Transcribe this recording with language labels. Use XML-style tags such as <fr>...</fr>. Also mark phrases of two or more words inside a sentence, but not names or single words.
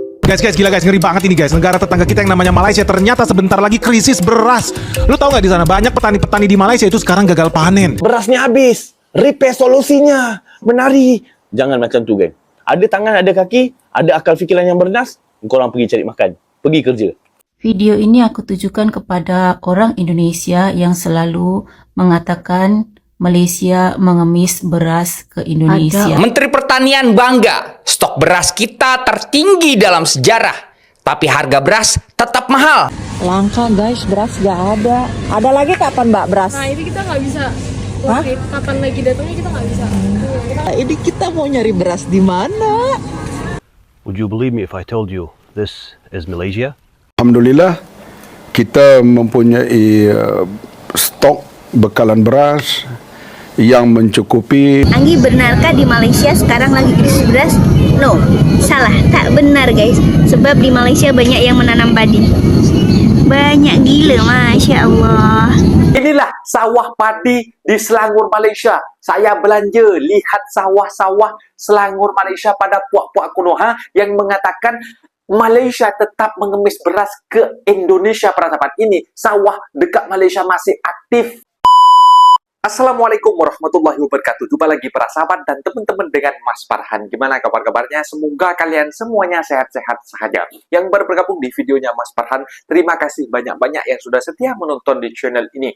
<id>Guys, gila guys, ngeri banget ini guys. Negara tetangga kita yang namanya Malaysia ternyata sebentar lagi krisis beras. Lu tahu nggak di sana banyak petani-petani di Malaysia itu sekarang gagal panen. Berasnya habis,</id> <ms>repair solusinya, menari. Jangan macam tu, geng. Ada tangan, ada kaki, ada akal fikiran yang bernas. Korang pergi cari makan, pergi kerja. Video ini aku tujukan kepada orang Indonesia yang selalu mengatakan Malaysia mengemis beras ke Indonesia.</ms> <id>Menteri Pertanian bangga, stok beras kita tertinggi dalam sejarah. Tapi harga beras tetap mahal. Langka guys, beras gak ada. Ada lagi kapan mbak beras? Nah ini kita nggak bisa. Kapan lagi datangnya kita nggak bisa. Ini kita mau nyari beras di mana?</id> <en>Would you believe me if I told you this is Malaysia?</en> <ms>Alhamdulillah, kita mempunyai stok bekalan beras yang mencukupi.</ms> <id>Anggi, benarkah di Malaysia sekarang lagi krisis beras?</id> <ms>No, salah, tak benar guys. Sebab di Malaysia banyak yang menanam padi. Banyak gila,</ms> <ar>ما شاء الله.</ar> <ms>Inilah sawah padi di Selangor, Malaysia. Saya belanja, lihat sawah-sawah Selangor, Malaysia pada puak-puak Konoha yang mengatakan Malaysia tetap mengemis beras ke Indonesia. Para sahabat, ini sawah dekat Malaysia masih aktif.</ms> <ar>السلام عليكم ورحمة الله وبركاته.</ar> <id>Jumpa lagi para sahabat dan teman-teman dengan Mas Farhan. Gimana kabar-kabarnya? Semoga kalian semuanya sehat-sehat saja. Yang baru bergabung di videonya Mas Farhan, terima kasih banyak-banyak yang sudah setia menonton di channel ini.</id>